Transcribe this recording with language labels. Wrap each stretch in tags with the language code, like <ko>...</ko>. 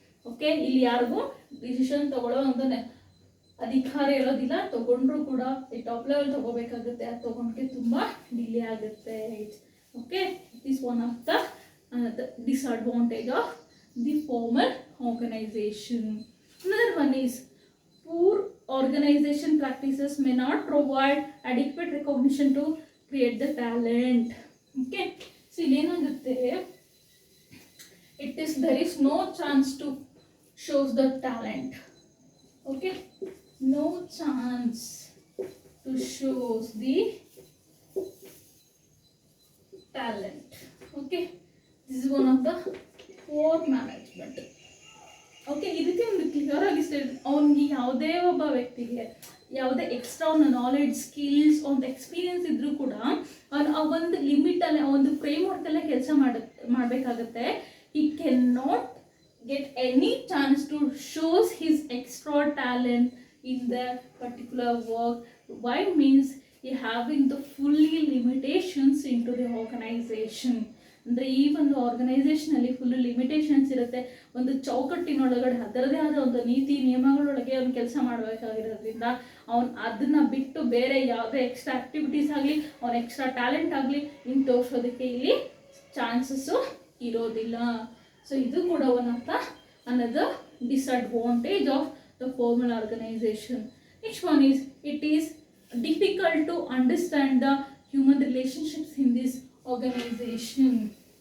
<kn>Okay, ಇಲ್ಲಿ ಯಾರಿಗೂ decision ತಗೊಳ್ಳೋ ಅಂತ ಅಧಿಕಾರ ಇರೋದಿಲ್ಲ. ತಗೊಂಡ್ರು ಕೂಡ ಈ ಟಾಪ್ ಲೆವೆಲ್ ತಗೋಬೇಕಾಗುತ್ತೆ, ಅದು ತಗೊಂಡ್ರೆ ತುಂಬ ಡಿಲೇ ಆಗುತ್ತೆ.</kn> <en>Okay, it is one of the disadvantage of the formal organization. Another one is poor organization practices may not provide adequate recognition to create the talent. Okay, so</en> <kn>ಏನಾಗುತ್ತೆ,</kn> <en>there is no chance to show the talent. Okay, no chance to show the talent. Okay, this is one of the poor management.</en> <kn>Okay, ಈ ರೀತಿ ಒಂದು clear ಆಗಿ ಅವನಿಗೆ ಯಾವುದೇ ಒಬ್ಬ ವ್ಯಕ್ತಿಗೆ ಯಾವುದೇ ಎಕ್ಸ್ಟ್ರಾ ಒಂದು ನಾಲೆಡ್ಜ್, ಸ್ಕಿಲ್ಸ್, ಒಂದು ಎಕ್ಸ್ಪೀರಿಯನ್ಸ್ ಇದ್ರೂ ಕೂಡ ಅವನು ಆ ಒಂದು ಲಿಮಿಟಲ್ಲೇ, ಆ ಒಂದು ಫ್ರೇಮ್ ವರ್ಕಲ್ಲೇ ಕೆಲಸ ಮಾಡಬೇಕಾಗತ್ತೆ.</kn> <en>he cannot get any chance to shows his extra talent in the particular work. Why means he having the fully limitations into the organization.</en> <kn>ಅಂದರೆ ಈ ಒಂದು ಆರ್ಗನೈಸೇಷನಲ್ಲಿ ಫುಲ್ ಲಿಮಿಟೇಷನ್ಸ್ ಇರುತ್ತೆ, ಒಂದು ಚೌಕಟ್ಟಿನೊಳಗಡೆ ಅದರದೇ ಆದ ಒಂದು ನೀತಿ ನಿಯಮಗಳೊಳಗೆ ಅವ್ನು ಕೆಲಸ ಮಾಡಬೇಕಾಗಿರೋದ್ರಿಂದ ಅವನು ಅದನ್ನು ಬಿಟ್ಟು ಬೇರೆ ಯಾವುದೇ ಎಕ್ಸ್ಟ್ರಾ ಆ್ಯಕ್ಟಿವಿಟೀಸ್ ಆಗಲಿ ಅವನ ಎಕ್ಸ್ಟ್ರಾ ಟ್ಯಾಲೆಂಟ್ ಆಗಲಿ ಇನ್ನು ತೋರಿಸೋದಕ್ಕೆ ಇಲ್ಲಿ ಚಾನ್ಸಸ್ಸು ಇರೋದಿಲ್ಲ.</kn> <en>So ಇದು ಕೂಡ one of the another disadvantage of the formal organization. Next one is, it is difficult to understand the human relationships in this organization.</en>